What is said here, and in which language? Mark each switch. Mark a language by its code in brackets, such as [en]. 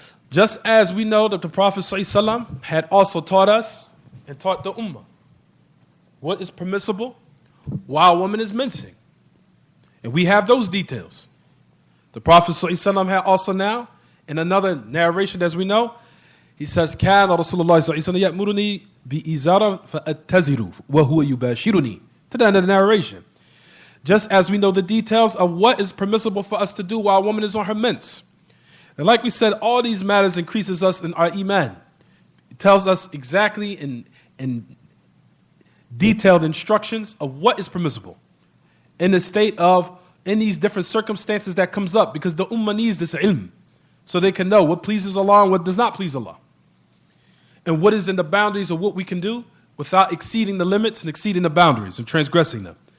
[en] Just as we know that the Prophet ﷺ had also taught us and taught the ummah what is permissible while a woman is mincing. And we have those details. The Prophet ﷺ had also now, in another narration as we know, He says, [ar] كان رسول الله صلى الله عليه وسلم يأمرني بإزارة فأتزر وهو يباشرني. [en] To the end of the narration. Just as we know the details of what is permissible for us to do while a woman is on her mens. And like we said, all these matters increases us in our iman. It tells us exactly in detailed instructions of what is permissible in the state of, in these different circumstances that comes up, because the ummah needs this ilm so they can know what pleases Allah and what does not please Allah, and what is in the boundaries of what we can do without exceeding the limits and exceeding the boundaries and transgressing them.